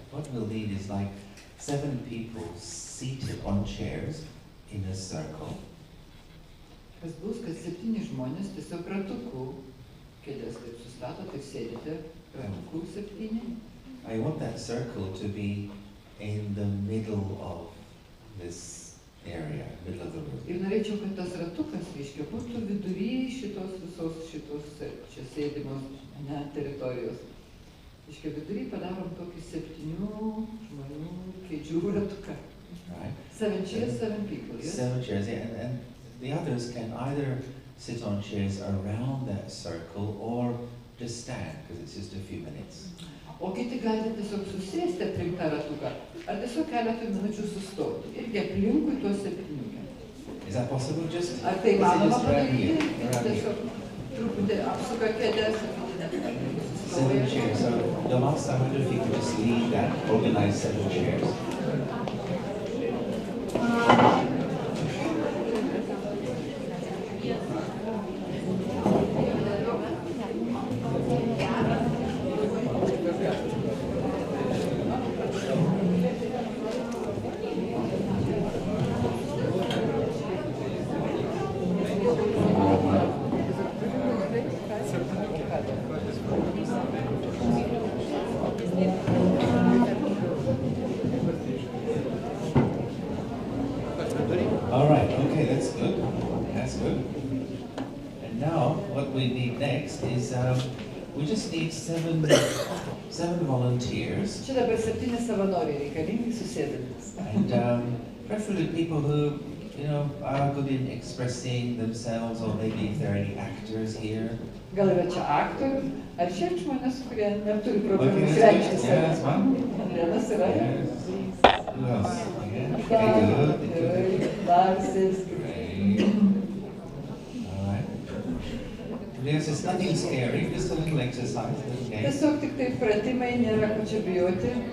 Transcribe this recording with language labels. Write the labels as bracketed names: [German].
[English] what we'll need is like 7 people seated on chairs in a circle. [Lithuanian] Kas bus, kad 7 žmonės tiesiog ratukų kėdės taip sustato, taip sėdite ratukų 7. [English] I want that circle to be in the middle of this area, middle of the room. [Lithuanian] Ir norėčiau, kad tas ratukas, reiškia, būtų vidury šitos čia sėdimos teritorijos. Reiškia, vidury padarom tokį 7 žmonių kėdžių ratuką. [English] Right? 7 chairs, 7 people, yes? 7 chairs, yeah, and the others can either sit on chairs around that circle or just stand, because it's just a few minutes. [Lithuanian] O kiti galite tiesiog susėsti aplink tą ratuką, ar tiesiog keletą minučių sustoti. Irgi aplinkui tuos 7. [English] Is that possible? Just [Lithuanian] Ar tai manoma padaryti? [English] around here. [Lithuanian] Tiesiog truputį apsuka kėdės, [English] Seven chairs. So, Dalies, I wonder if you could just lead that, organize 7 chairs. All right, okay, that's good. That's good. And now, what we need next is, we just need seven volunteers. [Lithuanian] Čia dabar 7 savanoriai reikalingi susėdantis. [English] And preferably people who, you know, are good in expressing themselves, or maybe if there are any actors here. [Lithuanian] Gal yra čia aktorių, ar šiaip žmonės, kurie neturi problemų [English] Okay, [Lithuanian] išreikšti [English] yeah, that's [Lithuanian] save. [English] one. [Lithuanian] Andrėnas yra. [English] Yes. Who else? Yeah. Okay, good. [Lithuanian] Larsės. [English] Great. All right. Yes, it's nothing scary, just a little exercise. Okay. [Lithuanian] Tiesiog tik tai pratimai, nėra ko čia bijoti.